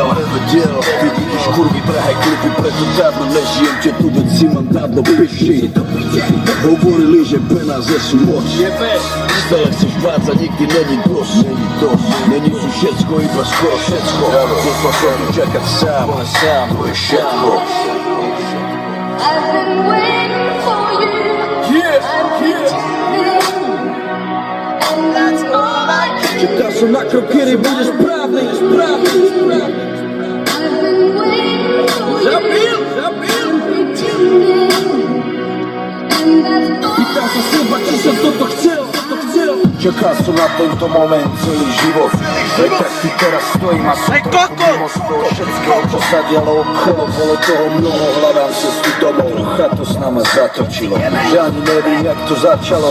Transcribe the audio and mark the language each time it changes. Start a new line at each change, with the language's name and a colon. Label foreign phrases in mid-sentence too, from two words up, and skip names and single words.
Slovak: Ty vidíš kurvy, drahé klipy, preto dávno nežijem, že tu veď si mám dávno piši. Hovorili, že penáze sú moc, stále chceš vádzať, nikdy není dosť. Není tu všetko, iba skoro všetko. Poslal som tu čakať sám, to je všetko.
English: I've been waiting for you. I'm pretending, and that's all I can do.
Slovak: Čekal som na krok, kedy bude správny.
English: I've been waiting for you. I'm pretending, and that's all
Slovak: Pýtal sa seba, či som toto chcel. Čakal som na tento moment celý život. Veď tak tu teraz stojím a som trochu mimo z toho všetkého, čo sa dialo okolo. Bolo toho mnoho, hľadám cestu domov. Trocha to s nama zatočilo, že ani nevím, jak to začalo.